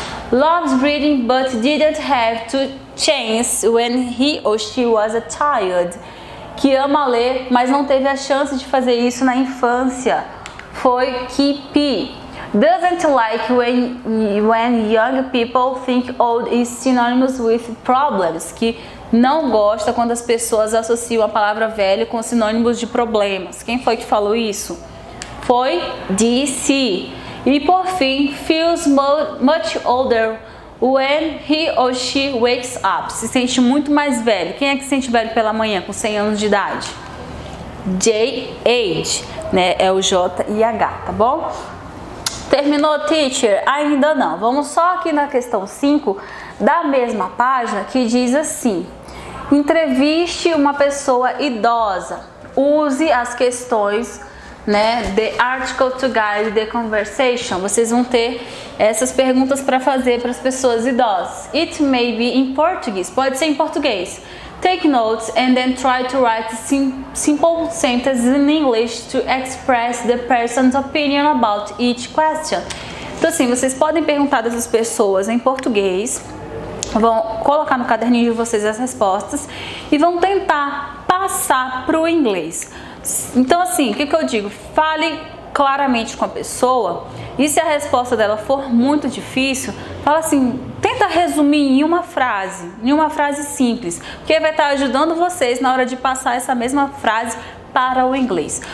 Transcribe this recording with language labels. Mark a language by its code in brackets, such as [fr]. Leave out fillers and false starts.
[en] Loves reading but didn't have to chance when he or she was a child. [pt] Que ama ler, mas não teve a chance de fazer isso na infância. Foi P. [en] Doesn't like when young people think old is synonymous with problems. [pt] Que não gosta quando as pessoas associam a palavra velho com sinônimos de problemas. Quem foi que falou isso? Foi DC. E por fim, [en] feels much older when he or she wakes up. [pt] Se sente muito mais velho. Quem é que se sente velho pela manhã com 100 anos de idade? Age, né? É o J e H, tá bom? Terminou, teacher? Ainda não. Vamos só aqui na questão 5 da mesma página, que diz assim: entreviste uma pessoa idosa. Use as questões, né, [en] the article to guide the conversation. [pt] Vocês vão ter essas perguntas para fazer para as pessoas idosas. [en] It may be in Portuguese. [pt] Pode ser em português. [en] Take notes and then try to write simple sentences in English to express the person's opinion about each question. [pt] Então assim, vocês podem perguntar dessas pessoas em português, vão colocar no caderninho de vocês as respostas e vão tentar passar para o inglês. Então assim, o que eu digo? Fale claramente com a pessoa e se a resposta dela for muito difícil, fala assim, tenta resumir em uma frase simples, porque vai estar ajudando vocês na hora de passar essa mesma frase para o inglês.